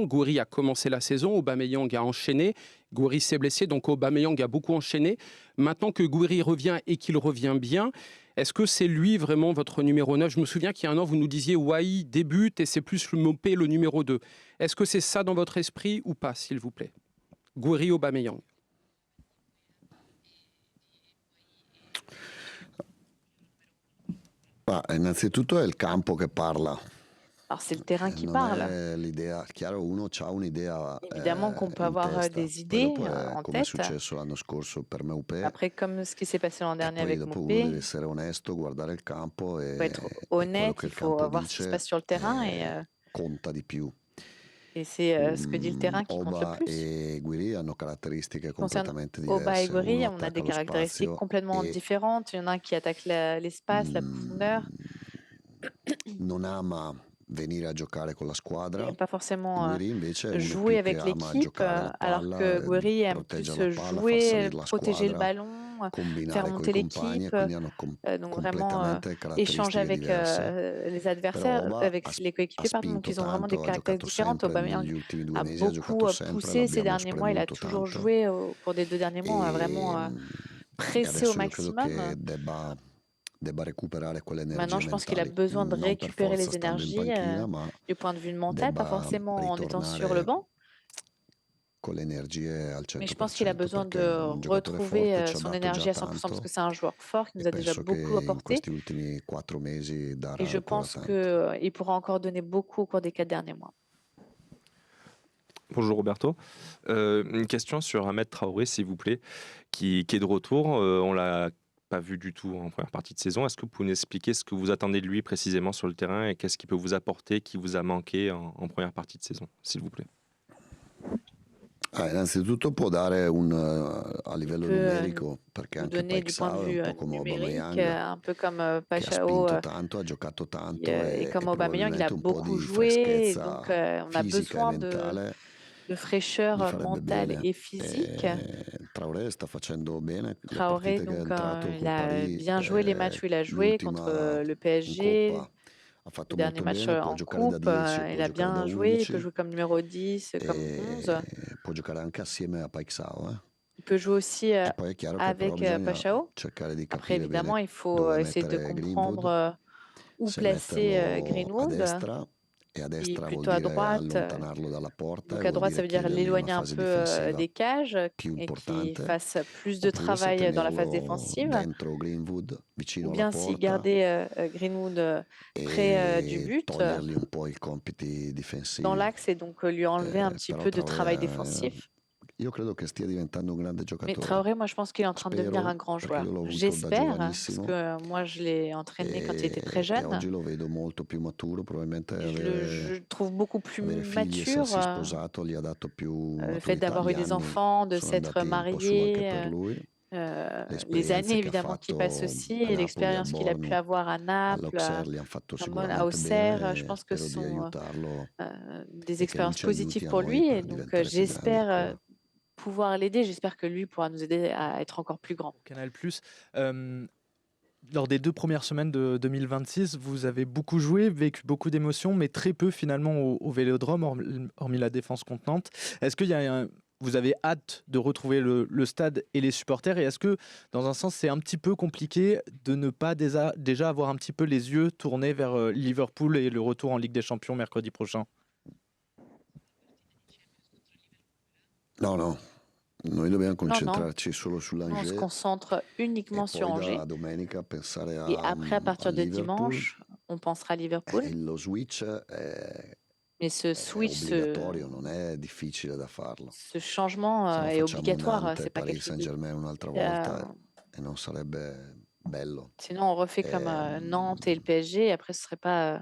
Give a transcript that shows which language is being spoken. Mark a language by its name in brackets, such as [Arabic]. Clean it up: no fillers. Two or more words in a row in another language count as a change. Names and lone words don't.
[French] Gouiri a commencé la saison, Aubameyang a enchaîné. Gouiri s'est blessé, donc Aubameyang a beaucoup enchaîné. Maintenant que Gouiri revient et qu'il revient bien, est-ce que c'est lui vraiment votre numéro 9? Je me souviens qu'il y a un an, vous nous disiez Wai débute et c'est plus Mopé le numéro 2. Est-ce que c'est ça dans votre esprit ou pas, s'il vous plaît? Gouiri, Aubameyang. [Italian] Innanzitutto è il campo che parla. [French] Alors c'est le terrain qui [Italian] Non [French] parle. [Italian] è l'idea, chiaro, uno ha un'idea [French] Évidemment qu'on peut [Italian] in [French] avoir [Italian] testa. [French] des [Italian] Poi [French] idées [Italian] dopo è [French] en [Italian] come è [French] tête. [Italian] successo l'anno scorso per Meupé. [French] Après, comme ce qui s'est passé l'an [Italian] E [French] dernier [Italian] poi [French] avec [Italian] dopo uno [French] Mopé, [Italian] deve essere onesto, guardare il campo [French] il faut être [Italian] e quello honnête, che il [French] il faut [Italian] campo [French] voir ce qui se [Italian] dice [French] passe sur le terrain [Italian] conta di più. [French] et c'est ce que dit le terrain qui compte le [Italian] Oba [French] plus. [Italian] e Guiri hanno caratteristiche [French] Concerne [Italian] completamente [French] Oba et [Italian] diverse. [French] Gouiri, [Italian] Uno [French] on a [Italian] attacca [French] des [Italian] lo [French] caractéristiques [Italian] spazio [French] complètement [Italian] e [French] différentes. Il y en a un qui attaque l'espace, la profondeur. [Italian] non ama venire a giocare con la [French] Il [Italian] squadra. [French] n'aime pas forcément [Italian] Guiri invece è uno [French] jouer [Italian] più che [French] avec [Italian] ama [French] l'équipe, [Italian] giocare la [French] alors [Italian] palla, [French] que Gouiri aime plus [Italian] proteggere la palla, far [French] jouer, [Italian] salire la [French] protéger le [Italian] squadra, [French] ballon, faire [Italian] combinare con i [French] monter [Italian] compagni, [French] l'équipe, [Italian] quindi hanno [French] donc vraiment [Italian] completamente [French] échanger [Italian] caratteristiche [French] avec [Italian] diverse. [French] les [Italian] Però [French] adversaires, [Italian] Oba [French] avec [Italian] ha [French] les coéquipiers, [Italian] ha [French] pardon, donc [Italian] spinto [French] ils ont vraiment des [Italian] tanto, ha [French] caractéristiques [Italian] giocato [French] différentes. [Italian] sempre [French] Aubameyang [Italian] negli ultimi 2 [French] a [Italian] mesi, ha [French] beaucoup [Italian] giocato sempre, [French] poussé ces [Italian] l'abbiamo [French] derniers mois, il a [Italian] spremuto [French] toujours [Italian] tanto [French] joué au cours des 2 derniers mois, a [Italian] e [French] vraiment pressé au [Italian] adesso io credo che [French] maximum. [Italian] debba recuperare quelle energie [French] Maintenant, je pense qu'il a [Italian] mentali, [French] besoin de [Italian] non per [French] récupérer [Italian] forza [French] les [Italian] stando in [French] énergies [Italian] panchina, ma [French] du point de vue mental, pas [Italian] debba [French] forcément en étant sur le [Italian] ritornare [French] banc. [Italian] con le energie al [French] Mais je pense qu'il a [Italian] 100% [French] besoin [Italian] perché è [French] de [Italian] un giocatore forte, [French] retrouver [Italian] ci ha [French] son [Italian] dato [French] énergie [Italian] già [French] à 100% parce [Italian] tanto [French] que c'est un joueur fort qui [Italian] e [French] nous a déjà [Italian] penso che [French] beaucoup [Italian] in [French] apporté. [Italian] questi ultimi 4 mesi darà [French] Et je [Italian] ancora [French] pense [Italian] tanto. [French] qu'il pourra encore donner beaucoup au cours des 4 derniers mois. Bonjour Roberto. Une question sur Ahmed Traoré, s'il vous plaît, qui est de retour. On l'a pas vu du tout en première partie de saison. Est-ce que vous pouvez nous expliquer ce que vous attendez de lui précisément sur le terrain et qu'est-ce qu'il peut vous apporter, qui vous a manqué en première partie de saison, s'il vous plaît? [Italian] Innanzitutto può dare a livello [French] Peut [Italian] numerico, perché [French] Nous [Italian] anche [French] donner du point de [Italian] Paixão è [French] vue [Italian] un po' come [French] numérique, [Italian] Aubameyang, [French] un peu comme [Italian] che ha [French] Pashao [Italian] spinto tanto, ha giocato tanto [French] et [Italian] e [French] comme Aubameyang, il a [Italian] probabilmente un po' [French] beaucoup [Italian] di [French] joué. Et donc, [Italian] freschezza [French] on a [Italian] fisica e [French] besoin [Italian] mentale [French] de [Italian] gli [French] fraîcheur [Italian] farebbe [French] mentale [Italian] bene. [French] et physique. [Italian] Traoré sta facendo bene le [French] Traoré, [Italian] partite che è [French] donc, [Italian] entrato [French] il [Italian] con [French] a [Italian] Paris, [French] bien joué les matchs où il a joué contre [Italian] l'ultima [French] le [Italian] in [French] PSG. [Italian] Coppa ha fatto [French] Le dernier [Italian] molto [French] match [Italian] bene, può [French] en [Italian] giocare da [French] coupe, [Italian] 10 o [French] il [Italian] può [French] a [Italian] giocare da [French] bien joué, il peut [Italian] 11 [French] jouer comme numéro 10, comme 11. [Italian] può giocare anche assieme a Paixão. [French] Il peut jouer aussi [Italian] E poi è chiaro che però [French] avec [Italian] bisogna [French] Paixão. [Italian] cercare di [French] Après, [Italian] capire [French] évidemment, [Italian] bene [French] il faut [Italian] dove [French] essayer de [Italian] mettere [French] comprendre [Italian] Greenwood, [French] où [Italian] se [French] placer [Italian] metterlo a [French] Greenwood. [Italian] destra, e a [French] Et [Italian] destra vuol [French] plutôt à [Italian] dire [French] droite. [Italian] allontanarlo dalla porta [French] Donc [Italian] e [French] à [Italian] vuol [French] droite, ça [Italian] dire [French] veut dire [Italian] chiedergli [French] l'éloigner [Italian] una [French] un [Italian] fase [French] peu [Italian] difensiva [French] des cages [Italian] più [French] et qu'il [Italian] importante, [French] fasse plus de [Italian] oppure se [French] travail dans la phase [Italian] tenerlo [French] défensive. [Italian] dentro Greenwood, vicino [French] Ou [Italian] alla [French] bien s'il [Italian] porta, [French] gardait Greenwood près du [Italian] e [French] but [Italian] togliergli un po' i compiti [French] dans [Italian] difensivi. [French] l'axe et donc lui enlever un petit [Italian] Però [French] peu de [Italian] Traoré, [French] travail défensif. [Italian] io credo che stia diventando un grande [French] Mais [Italian] giocatore. [French] Traoré, moi, je pense qu'il est en train de devenir [Italian] Spero, [French] un grand [Italian] perché [French] joueur. [Italian] io l'ho avuto da [French] J'espère, parce [Italian] giovanissimo [French] que moi, je l'ai entraîné quand il était très [Italian] e [French] jeune. [Italian] oggi lo vedo molto più maturo, probabilmente [French] Je le trouve beaucoup plus [Italian] avere figli, [French] mature. [Italian] essersi sposato gli ha dato più [French] Le fait [Italian] maturità, [French] d'avoir eu [Italian] gli [French] des [Italian] anni [French] enfants, de [Italian] sono [French] s'être [Italian] andati un po' su anche [French] marié, [Italian] per lui, [French] les [Italian] l'esperienze [French] années [Italian] che ha [French] évidemment qui passent [Italian] fatto [French] aussi, [Italian] a Napoli, a [French] l'expérience qu'il a pu [Italian] Bornu, [French] avoir à Naples, [Italian] all'Auxerre li hanno fatto [French] à [Italian] sicuramente [French] Auxerre. [Italian] bene [French] Je [Italian] e [French] pense que [Italian] spero [French] ce [Italian] di [French] sont [Italian] aiutarlo [French] des [Italian] e che lui [French] expériences [Italian] ci aiuti [French] positives [Italian] a [French] pour [Italian] noi [French] lui. [Italian] per [French] Et donc, [Italian] diventare più grandi [French] j'espère [Italian] ancora. [French] pouvoir l'aider. J'espère que lui pourra nous aider à être encore plus grand. Canal+. Lors des 2 premières semaines de 2026, vous avez beaucoup joué, vécu beaucoup d'émotions, mais très peu finalement au Vélodrome, hormis la défense contenante. Est-ce qu'il y a vous avez hâte de retrouver le stade et les supporters? Et est-ce que, dans un sens, c'est un petit peu compliqué de ne pas déjà avoir un petit peu les yeux tournés vers Liverpool et le retour en Ligue des Champions mercredi prochain? [Italian] No, noi dobbiamo [French] Non, [Italian] concentrarci solo [French] on se [Italian] sull'Angers [French] concentre [Italian] e [French] uniquement sur [Italian] poi [French] Angers. [Italian] da domenica pensare [French] Et après, à [Italian] a [French] partir de [Italian] Liverpool. [French] dimanche, on pensera à Liverpool. [Italian] E lo switch è [French] Mais ce switch, [Italian] obbligatorio, non è difficile da farlo. [French] ce changement [Italian] Se no [French] est [Italian] facciamo [French] obligatoire. [Italian] Nantes, [French] C'est pas quelque [Italian] Paris [French] chose de... [Italian] Saint-Germain un'altra Euh, volta e non sarebbe bello. [French] Sinon, on refait comme Nantes et le PSG. Et après, ce serait pas